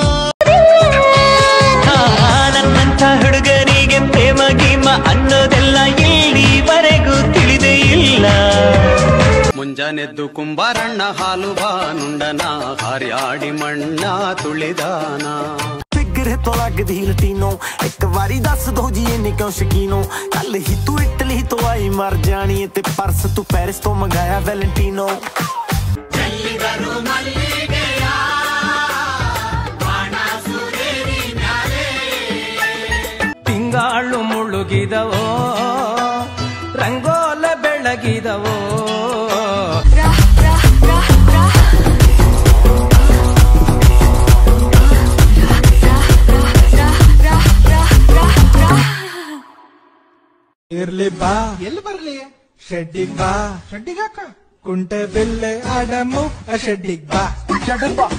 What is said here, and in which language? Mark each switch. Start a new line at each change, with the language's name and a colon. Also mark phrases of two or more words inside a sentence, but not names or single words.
Kannada: ನನ್ನಂಥ ಹುಡುಗರಿಗೆ ಪ್ರೇಮ ಗೀಮ ಅನ್ನೋದೆಲ್ಲ ಇಲ್ಲಿವರೆಗೂ ತಿಳಿದೇ ಇಲ್ಲ. ಮುಂಜಾನೆದ್ದು ಕುಂಬಾರಣ್ಣ ಹಾಲು ಬಾನುಂಡನ, ಹಾರ್ಯಾಡಿ ಮಣ್ಣ ತುಳಿದಾನ.
Punjabi: ਫਿਕਰ ਤੋਂ ਲੱਗਦੀ ਲਟੀਨੋ, ਇੱਕ ਵਾਰੀ ਦੱਸ ਦੋ ਜੀ ਇਹਨੇ ਕਿਉਂ ਸ਼ਕੀਨੋ. ਕੱਲ ਹੀ ਤੂੰ ਇਟਲੀ ਤੋਂ ਆਈ ਮਰ ਜਾਣੀ ਤੇ ਪਰਸ ਤੂੰ ਪੈਰਿਸ ਤੋਂ ਮੰਗਾਇਆ ਵੈਲੈਂਟੀਨੋ.
Kannada: ತಿಂಗಾಳು ಮುಳುಗಿದವೋ, ರಂಗೋಲ ಬೆಳಗಿದವೋ. ಇರ್ಲಿ ಬಾ, ಎಲ್ಲಿ ಬರ್ಲಿ, ಶೆಡ್ಡಿಗ್ ಬಾ, ಶೆಡ್ಡಿಗ್ ಹಾಕ, ಕುಂಟೆ ಬಿಲ್ಲೆ ಆಡಮು ಶೆಡ್ಡಿಗ್ ಬಾ, ಶೆಡ್ಡಿಗ್ ಬಾ.